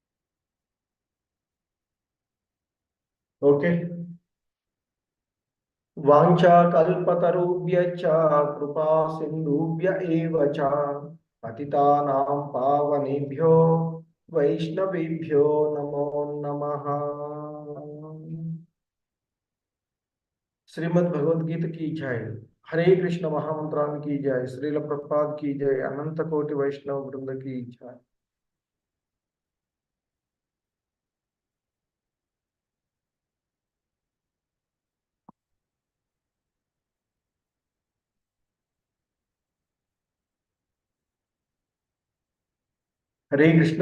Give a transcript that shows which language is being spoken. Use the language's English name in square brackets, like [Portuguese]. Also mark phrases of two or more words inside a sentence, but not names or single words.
[Sanskrit] ఓకే, వాంఛాకల్పతరుభ్యశ్చ కృపా సింధుభ్య ఏవ చ పతితానాం పావనేభ్యో వైష్ణవేభ్యో నమో నమః. [Hindi] श्रीमद् भगवद गीता की जय. हरे कृष्ण महामंत्रान की जय. श्रील प्रभुपाद की जय. अनंत कोटि वैष्णव वृंद की जय. [Sanskrit] హరే కృష్ణ.